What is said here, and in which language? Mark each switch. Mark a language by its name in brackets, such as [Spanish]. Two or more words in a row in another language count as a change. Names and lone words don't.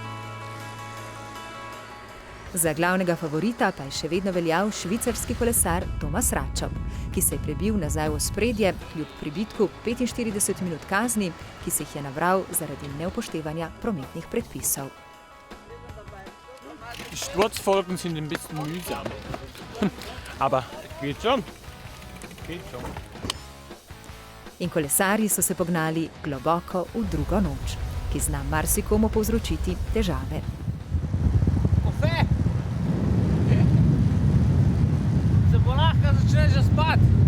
[Slovenian] Za glavnega favorita pa je še vedno veljal švicarski kolesar Tomas Račov, ki se je prebil nazaj v ospredje kljub pribitku 45 minut kazni, ki se jih je nabral zaradi neupoštevanja prometnih predpisov. [German] Die Sturzfolgen sind ein bisschen mühsam, aber geht schon. [Slovenian] In kolesarji so se pognali globoko v drugo noč, ki zna marsikomu povzročiti težave. Kofe! Se bo lahko začne že spati.